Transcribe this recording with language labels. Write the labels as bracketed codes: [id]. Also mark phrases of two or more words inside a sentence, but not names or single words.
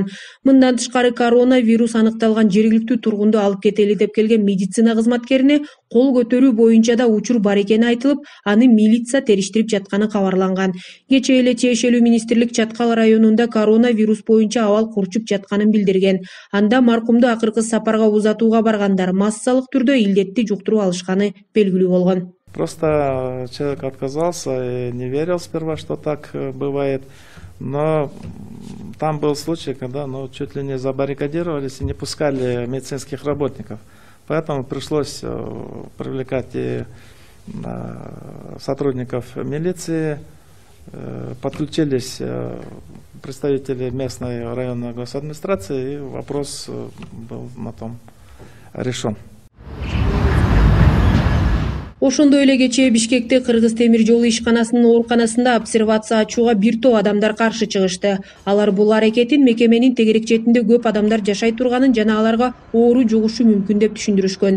[ky] Мындан тышкары коронавирус аныкталган жергиликтүү тургунду алып кетели деп келген медицина кызматкерине кол көтөрүү боюнча да учур бар экени айтылып, аны милиция териштирип жатканы кабарланган. Кечээ эле тиешелүү министрлик Чаткал районунда коронавирус боюнча абал курчуп жатканын билдирген. Анда маркумду акыркы сапарга узатууга баргандар массалык түрдө илдетти жуктуруп алышканы белгилүү болгон. [ru] Просто человек отказался и не верил сперва, что так бывает. Но там был случай, когда чуть ли не забаррикадировались и не пускали медицинских работников. Поэтому пришлось привлекать и сотрудников милиции, подключились представители местной районной госадминистрации, и вопрос был на том решен. [ky] Ошондой эле кечээ Бишкекте Кыргыз темир жолу ишканасынын ооруканасында обсервация ачууга бир топ адамдар каршы чыгышты. Алар бул аракетин мекеменин тегерек четинде көп адамдар жашай турганын жана аларга оору жугушу мүмкүн деп түшүндүрүшкөн.